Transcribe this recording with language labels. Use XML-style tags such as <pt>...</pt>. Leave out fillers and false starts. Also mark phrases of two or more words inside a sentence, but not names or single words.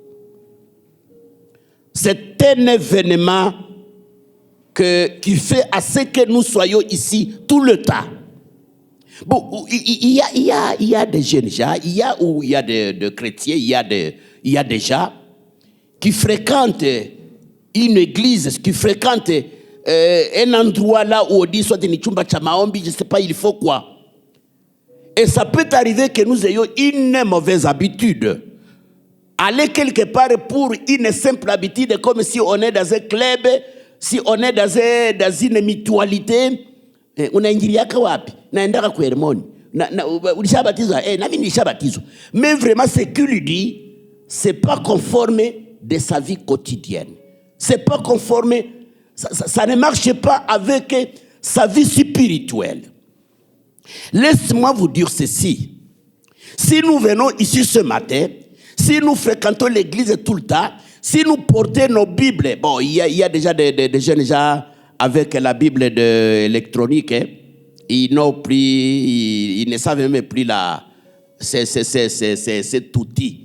<fr>C'est un événement qui fait à ce que nous soyons ici tout le temps. Bon, il y a des jeunes gens, il y a des chrétiens, il y a des gens qui fréquentent une église, qui fréquentent un endroit là où on dit soit une</fr> <sw>chumba cha maombi,</sw> <fr>je ne sais pas, il faut quoi. Et ça peut arriver que nous ayons une mauvaise habitude. Aller quelque part pour une simple habitude, comme si on est dans un club, si on est dans une mutualité,</fr> <sw>unaingiliaka wapi? Naendaka kwa hermoni.</sw> <fr>Mais vraiment, ce qu'il lui dit, c'est pas conforme de sa vie quotidienne. C'est pas conforme, ça ne marche pas avec sa vie spirituelle. Laisse-moi vous dire ceci. Si nous venons ici ce matin, si nous fréquentons l'église tout le temps, si nous portons nos Bibles, bon, il y a déjà des jeunes gens avec la Bible électronique, hein, ils n'ont plus, ils ne savent même plus cet outil.</fr>